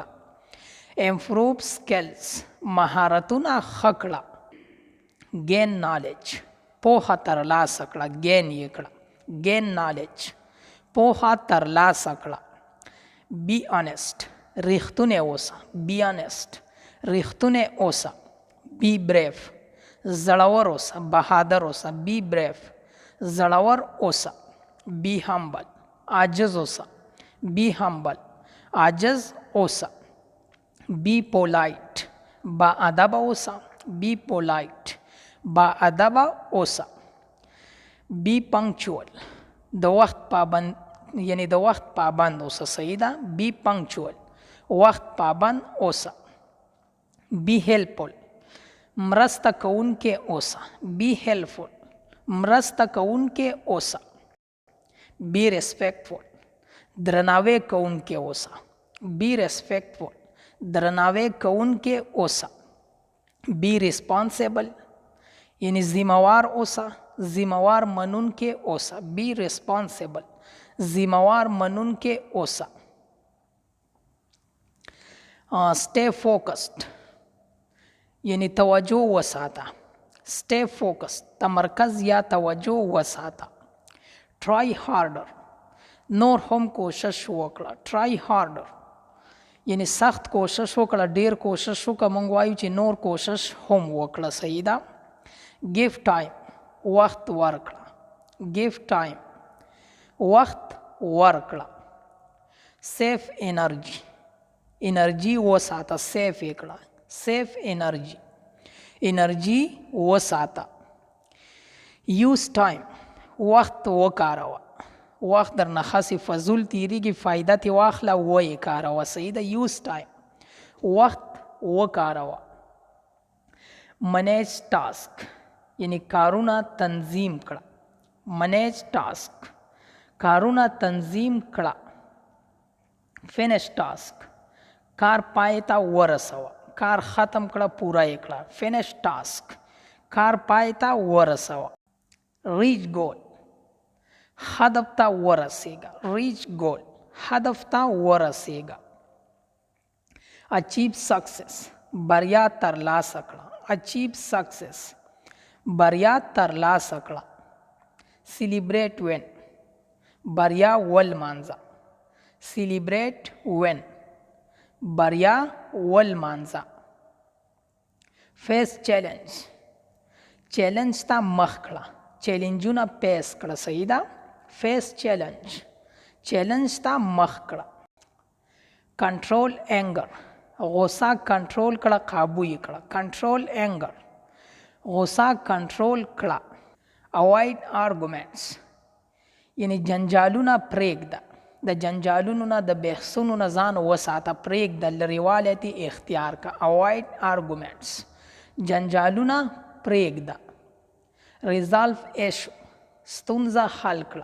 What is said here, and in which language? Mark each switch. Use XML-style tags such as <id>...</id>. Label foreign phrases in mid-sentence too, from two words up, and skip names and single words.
<en>improve skills</en> <ps>مهارتونه ښه کړه.</ps> <en>gain knowledge</en> <ps>پوهه ترلاسه کړه. gain یې کړه.</ps> <en>gain knowledge</en> <ps>پوهه ترلاسه کړه.</ps> <en>be honest</en> <ps>ریښتونی اوسه.</ps> <en>be honest</en> <ps>ریښتونی اوسه.</ps> <en>be brave</en> <ps>زړور اوسه بهادر اوسه.</ps> <en>be brave</en> <ps>زړور اوسه.</ps> <en>be humble</en> <ps>عاجز اوسه.</ps> <en>be humble</en> <ps>عاجز اوسه.</ps> <en>be polite</en> <ps>با ادب اوسه.</ps> <en>be polite</en> <ps>با ادب اوسه.</ps> <en>be punctual</en> <ps>د وخت پابند یعنی د وخت پابند اوسه صحیح ده.</ps> <en>be punctual</en> <ps>وخت پابند اوسه.</ps> <en>be helpful</en> <ps>مرسته کوونکی اوسه.</ps> <en>be helpful</en> <ps>مرسته کوونکی اوسه.</ps> <en>be respectful</en> <ps>درناوی کوونکی اوسه.</ps> <en>be respectful</en> <ps>درناوی کوونکی اوسه.</ps> <en>be responsible</en> <ps>یعنی ذمہوار اوسه. ذمہوار منونکی اوسه.</ps> <en>be responsible</en> <ps>ذمہوار منونکی اوسه.</ps> <en>stay focused</en> <ps>یعنی توجه وساته.</ps> <en>stay focused</en> <ps>تمرکز یا توجه وساته.</ps> <en>try harder</en> <ps>نور هم کوشش وکړه.</ps> <en>try harder</en> <ps>یعنی سخت کوشش وکړه ډیر کوشش وکړه. مونږ وایو چې نور کوشش هم وکړه صحیح ده.</ps> <en>give time</en> <ps>وخت ورکړه.</ps> <en>give time</en> <ps>وخت ورکړه.</ps> <en>save energy</en> <ps>انرژي وساته. save یې کړه.</ps> <en>save energy</en> <ps>انرژي وساته.</ps> <en>use time</en> <ps>وخت وکاروه. وخت در نخسی فضول تیریږي فایده تی واخله وی کاروه صحیح ده.</ps> <en>use time</en> <ps>وخت وکاروه.</ps> <en>manage task</en> <ps>یعنی کارونه تنظیم کړه.</ps> <en>manage task</en> <ps>کارونه تنظیم کړه.</ps> <en>finish task</en> <ps>کار پای ته ورسوه. کار ختم کړه پوره یې کړه.</ps> <en>finish task</en> <ps>کار پای ته ورسوه.</ps> <en>reach goal</en> <ps>هدف ته ورسیږه.</ps> <en>reach goal</en> <ps>هدف ته ورسیږه.</ps> <en>achieve success</en> <ps>بریا ترلاسه کړه.</ps> <en>achieve success</en> <ps>بریا ترلاسه کړه.</ps> <en>celebrate win</en> <ps>بریا ولمانځه.</ps> <en>celebrate when.</en> <ps>بریا ولمانځه.</ps> <en>face challenge.</en> <ps>چیلنج ته مخ کړه. چیلنجونه پیس کړه. صحیح ده.</ps> <en>face challenge.</en> <ps>چیلنج ته مخ کړه.</ps> <en>control anger.</en> <ps>غوسه کنټرول کړه، قابو یې کړه.</ps> <en>control anger.</en> <ps>غوسه کنټرول کړه.</ps> <en>avoid arguments.</en> <ps>یعنی جنجالونه پرېږده. د جنجالونو نه د بحثونو نه ځان وساته، پرېږده، لرېوالی دې اختیار کړه.</ps> <en>avoid arguments.</en> <ps>جنجالونه پرېږده.</ps> <en>resolve issue.</en> <ps>ستونزه حل کړه.</ps>